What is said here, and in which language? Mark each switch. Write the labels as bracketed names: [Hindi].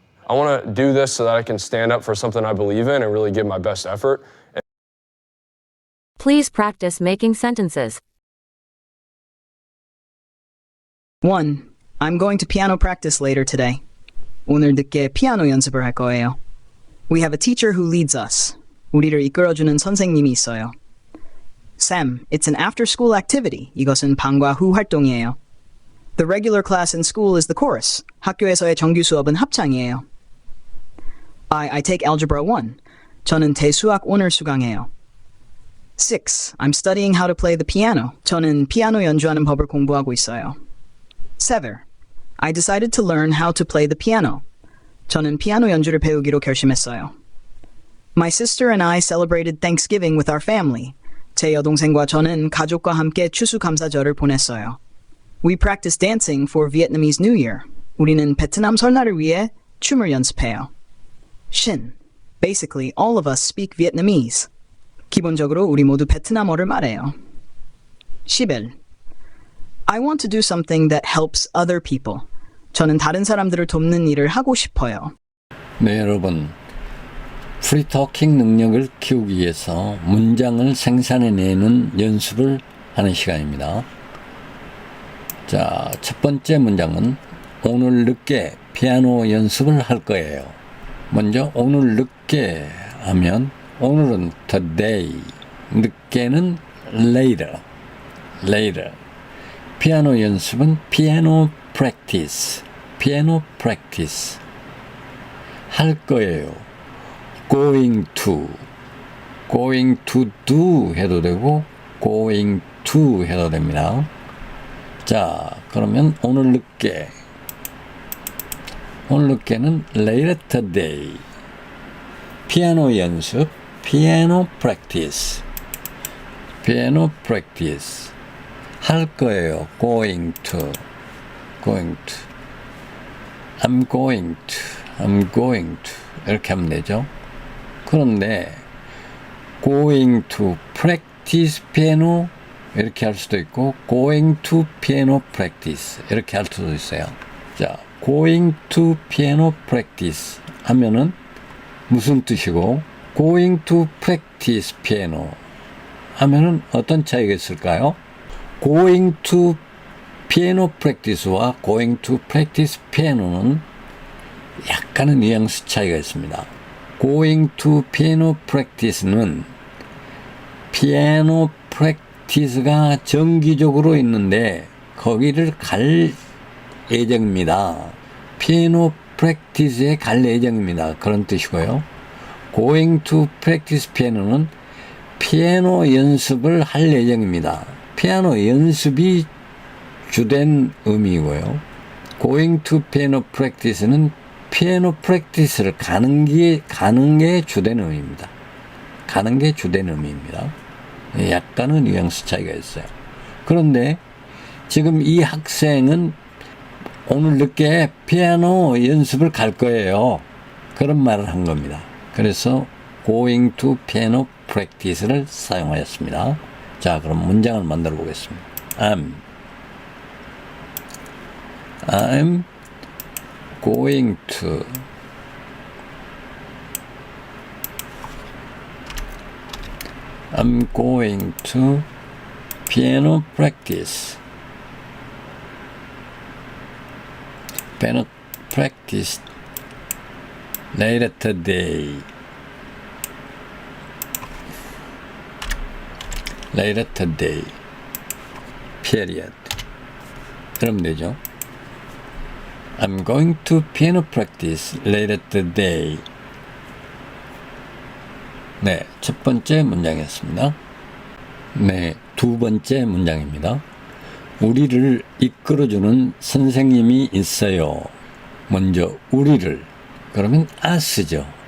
[English] I want to do this so that I can stand up for something I believe in and really give my best effort. Please practice making sentences. 1. I'm going to piano practice later today. [Korean] 오늘 늦게 피아노 연습을 할 거예요. [English] We have a teacher who leads us. [Korean] 우리를 이끌어주는 선생님이 있어요. [English] Sam, it's an after-school activity. [Korean] 이것은 방과 후 활동이에요. [English] The regular class in school is the chorus. [Korean] 학교에서의 정규 수업은 합창이에요. [English] I take Algebra 1. [Korean] 저는 대수학 오늘 수강해요. [English] 6. I'm studying how to play the piano. [Korean] 저는 피아노 연주하는 법을 공부하고 있어요. [English] 7. I decided to learn how to play the piano. [Korean] 저는 피아노 연주를 배우기로 결심했어요. [English] My sister and I celebrated Thanksgiving with our family. [Korean] 제 여동생과 저는 가족과 함께 추수감사절을 보냈어요. [English] We practice dancing for Vietnamese New Year. [Korean] 우리는 베트남 설날을 위해 춤을 연습해요. Shin. [English] Basically, all of us speak Vietnamese. [Korean] 기본적으로 우리 모두 베트남어를 말해요. [English] 11. I want to do something that helps other people. [Korean] 저는 다른 사람들을 돕는 일을 하고 싶어요. 네, 여러분. 프리토킹 능력을 키우기 위해서 문장을 생산해내는 연습을 하는 시간입니다. 자, 첫 번째 문장은 오늘 늦게 피아노 연습을 할 거예요. 먼저 오늘 늦게 하면 오늘은 today, 늦게는 later. 피아노 연습은 피아노 [English] practice. piano practice. [Korean] 할 거예요. [English] going to. [Korean] going to do 해도 되고 going to 해도 됩니다. 자, 그러면 오늘 늦게는 later today. 피아노 연습, piano practice. [English] piano practice. [Korean] 할 거예요. [English] going to. I'm going to. [Korean] 이렇게 하면 되죠. 그런데 going to practice piano 이렇게 할 수도 있고 going to piano practice 이렇게 할 수도 있어요. 자, going to piano practice 하면은 무슨 뜻이고 going to practice piano 하면은 어떤 차이가 있을까요? going to piano practice와 going to practice piano는 약간의 뉘앙스 차이가 있습니다. going to piano practice는 피아노 프랙티스가 정기적으로 있는데 거기를 갈 예정입니다. 피아노 프랙티스에 갈 예정입니다. 그런 뜻이고요. going to practice piano는 피아노 연습을 할 예정입니다. 피아노 연습이 주된 의미이고요. going to piano practice는 피아노 프랙티스를 가는 게 주된 의미입니다. 가는 게 주된 의미입니다. 약간의 뉘앙스 차이가 있어요. 그런데 지금 이 학생은 오늘 늦게 피아노 연습을 갈 거예요. 그런 말을 한 겁니다. 그래서 going to piano practice를 사용하였습니다. 자, 그럼 문장을 만들어 보겠습니다. [English] I'm going to piano practice. Piano practice later today. Later today. period. [Korean] 그러면 되죠. [English] I'm going to piano practice later today. [Korean] 네, 첫 번째 문장이었습니다. 네, 두 번째 문장입니다. 우리를 이끌어주는 선생님이 있어요. 먼저 우리를 그러면 us죠.